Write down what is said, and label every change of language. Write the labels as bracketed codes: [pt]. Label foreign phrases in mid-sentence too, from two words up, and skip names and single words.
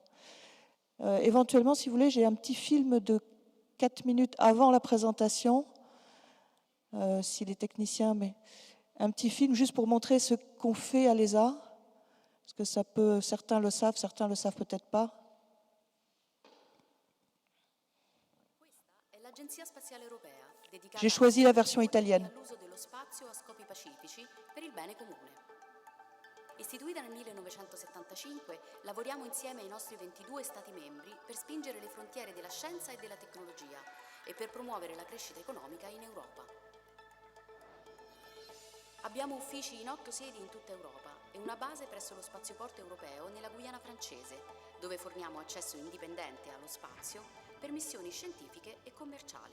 [fr] Éventuellement, si vous voulez, j'ai un petit film de 4 minutes avant la présentation, si les techniciens, mais un petit film juste pour montrer ce qu'on fait à l'ESA, parce que certains le savent peut-être pas. J'ai choisi la version italienne. [it] Istituita nel 1975, lavoriamo insieme ai nostri 22 Stati membri per spingere le frontiere della scienza e della tecnologia e per promuovere la crescita economica in Europa. Abbiamo uffici in 8 sedi in tutta Europa e una base presso lo spazioporto europeo nella Guyana francese, dove forniamo accesso indipendente allo spazio per missioni scientifiche e commerciali.